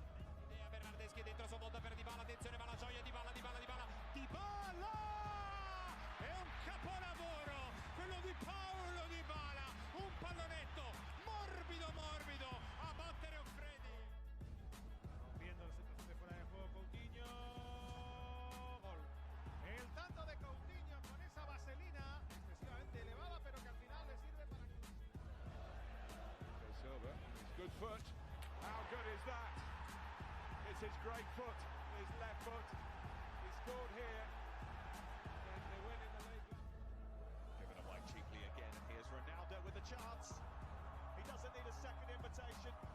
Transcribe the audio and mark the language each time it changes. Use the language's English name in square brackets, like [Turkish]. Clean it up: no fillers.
[Italian] Idea Bernardeschi dentro Sobotta per Dybala, attenzione, va la gioia, Dybala! Dybala! È un capolavoro, quello di Paulo Dybala, un pallonetto morbido a battere un Freddy. [Spanish] Viendo la situación de fuera de juego, Coutinho. Gol. El tanto de Coutinho con esa vaselina excesivamente elevada, pero que al final le sirve para. [English] Okay, Silva, his good foot. How good is that? It's his great foot, his left foot. He scored here, and they win in the league. Given away cheaply again, and here's Ronaldo with a chance. He doesn't need a second invitation.